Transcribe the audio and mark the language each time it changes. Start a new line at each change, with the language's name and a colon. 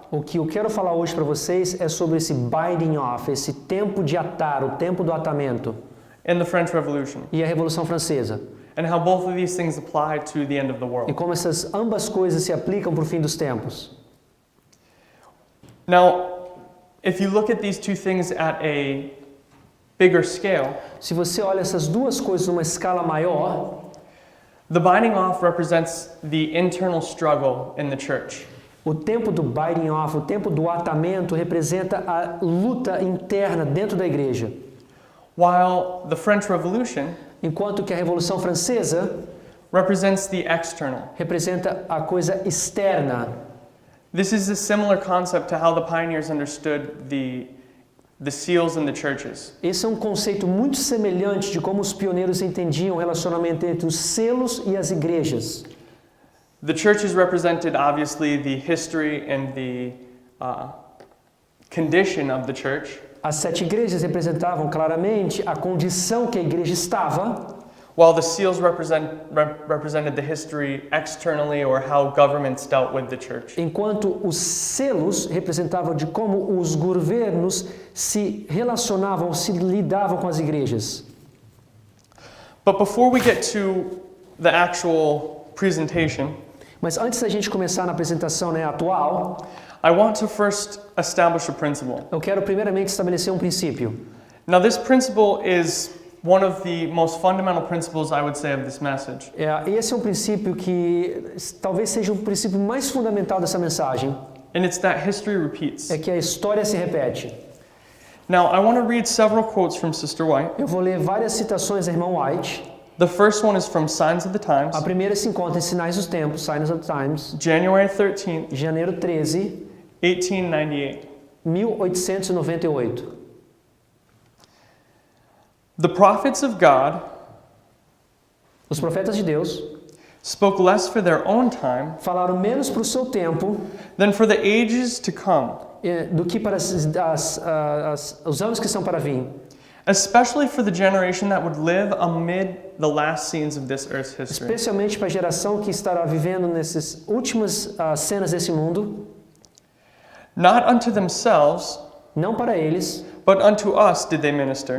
Portuguese: O que eu quero falar hoje para vocês é sobre esse binding off, esse tempo de atar, o tempo do atamento.
English: In the French Revolution.
Portuguese: E a Revolução Francesa.
English: And how both of these things apply to the end of the world.
Portuguese: E como essas ambas coisas se aplicam para o fim dos tempos.
English: Now, if you look at these two things at a bigger scale,
Portuguese: se você olha essas duas coisas numa escala maior,
English: the binding off represents the internal struggle in the church.
Portuguese: O tempo do binding off, o tempo do atamento representa a luta interna dentro da igreja.
English: While the French Revolution,
Portuguese: enquanto que a Revolução Francesa
English: represents the external.
Portuguese: Representa a coisa externa.
English: This is a similar concept to how the pioneers understood the seals in the churches.
Portuguese: Esse é um conceito muito semelhante de como os pioneiros entendiam o relacionamento entre os selos e as igrejas.
English: The churches represented obviously the history and the condition of the church.
Portuguese: As 7 igrejas representavam claramente a condição que a igreja estava.
English: While the seals represented the history externally, or how governments dealt with the church.
Portuguese: Enquanto os selos representavam de como os governos se relacionavam, se lidavam com as igrejas.
English: But before we get to the actual presentation,
Portuguese: mas antes da gente começar na apresentação, né, atual,
English: I want to first establish a principle.
Portuguese: Eu quero primeiramente estabelecer um princípio.
English: Now this principle is one of the most fundamental principles, I would say, of this message.
Portuguese: Esse é um princípio que talvez seja o princípio mais fundamental dessa mensagem.
English: And it's that history repeats.
Portuguese: É que a história se repete.
English: Now, I want to read several quotes from Sister White.
Portuguese: Eu vou ler várias citações da irmã White.
English: The first one is from Signs of the Times.
Portuguese: A primeira se encontra em Sinais dos Tempos, Signs of the Times.
English: January 13th,
Portuguese: janeiro 13,
English: 1898.
Portuguese: 1898.
English: The prophets of God,
Portuguese: os profetas de Deus,
English: spoke less for their own time,
Portuguese: falaram menos para o seu tempo,
English: than for the ages to come,
Portuguese: do que para os anos que estão para vir.
English: especially for the generation that would live amid the last scenes of this earth's history.
Portuguese: Especialmente para a geração que estará vivendo nessas últimas cenas desse mundo,
English: Not unto themselves,
Portuguese: não para eles,
English: but unto us did they minister,